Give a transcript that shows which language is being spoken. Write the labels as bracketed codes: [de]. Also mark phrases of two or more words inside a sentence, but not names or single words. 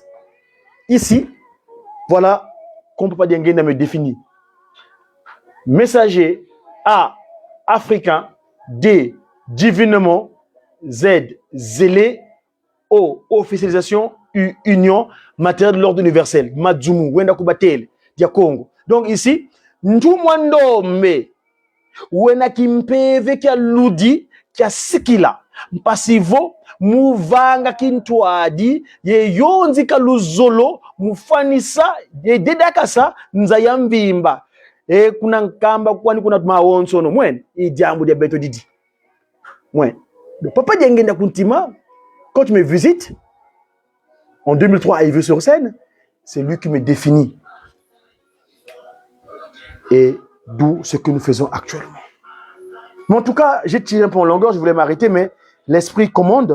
[fr] Ici, voilà, comme Papa Diangenda me définit. Messager. A. Africain. D. Divinement. Z. Zélé. O. Officialisation. U. Union. Matériel de l'ordre universel. [kg] Madzumu. Wenda Kubatel. Dia Congo. [fr] Donc ici, [kg] Ntumwandombe. Wena kimpeve kia ludi kia sikila. Mpasivo. Muvanga kintuadi. Ye yonzi kaluzolo. Mufanisa. Ye dedakasa. Nzayambimba. E kuna nkamba kwani kuna maonsono. Mwen. Idiambu dia beto didi. Mwen. [fr] Le papa Diangenda Kuntima, quand tu me visites, en 2003 à Yves-sur-Seine, c'est lui qui me définit. Et d'où ce que nous faisons actuellement. Mais en tout cas, j'ai tiré un peu en longueur, je voulais m'arrêter, mais l'esprit commande.